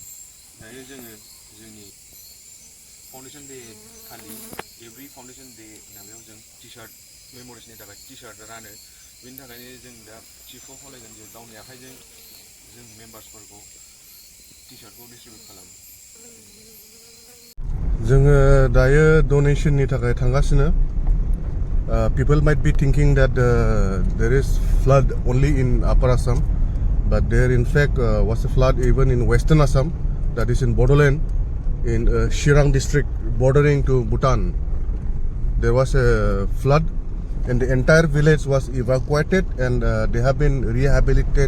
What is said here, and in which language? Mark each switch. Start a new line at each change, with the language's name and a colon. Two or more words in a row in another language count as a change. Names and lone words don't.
Bodo: दायो जोङो जोंनि
English: foundation day
Bodo: खालि
English: every foundation day
Bodo: नामाव जों टि-शार्ट मेम'रिसनि थाखाय टि-शार्ट रानो। बेनि थाखायनो जों दा चिफखौ खावलायगोन जे गावनि आखाइजों जों मेम्बार्सफोरखौ टि-शार्टखौ डिस्ट्रिबिउट खालामो। जोङो दायो डनेसननि थाखाय थांगासिनो।
English: People might be thinking that there is flood only in Upper Assam, but there in fact was a flood even in Western Assam, that is in Bodoland, in Chirang district bordering to Bhutan. There was a flood and the entire village was evacuated, and they have been rehabilitated.